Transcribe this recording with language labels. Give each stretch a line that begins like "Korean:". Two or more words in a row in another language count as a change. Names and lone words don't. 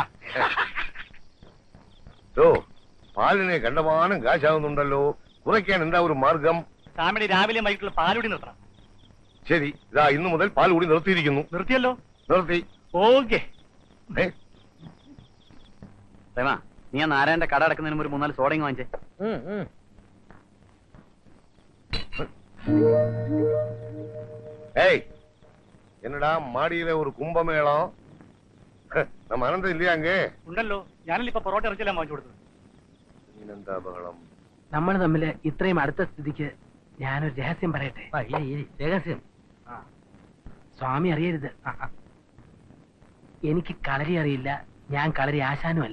Malayalam: പാലിനെ കണ്ടമാനം കാശാവുന്നുണ്ടല്ലോ, കുറയ്ക്കാൻ എന്താ ഒരു മാർഗം? സ്വാമിയുടെ രാവിലെ വൈകിട്ടുള്ള പാലുടി നിർത്തണം. ശരി, ഇതാ ഇന്നു മുതൽ പാൽ കൂടി നിർത്തിയിരിക്കുന്നു. നിർത്തിയല്ലോ? നിർത്തി. ഓക്കെ. നീ ആ നാരായണന്റെ കട അടക്കുന്നതിന് ഒരു 3-4 സോഡയും വാങ്ങിച്ചേ.
Tamil: என்னடா மாடியில ஒரு கும்பமேளம்? நம்ம அனந்தம் இல்லையா அங்கே?
Malayalam: ഉണ്ടല്ലോ, ഞാനല്ലേ ഇപ്പൊ പൊറോട്ട ഇറച്ചിയെല്ലാം വാങ്ങിച്ചു കൊടുത്തത്. എന്താ ബഹളം? നമ്മൾ തമ്മില് ഇത്രയും അടുത്ത സ്ഥിതിക്ക് ഞാനൊരു രഹസ്യം പറയട്ടെ. രഹസ്യം? സ്വാമി അറിയരുത്. എനിക്ക് കളരി അറിയില്ല, ഞാൻ കളരി ആശാനുമല്ല.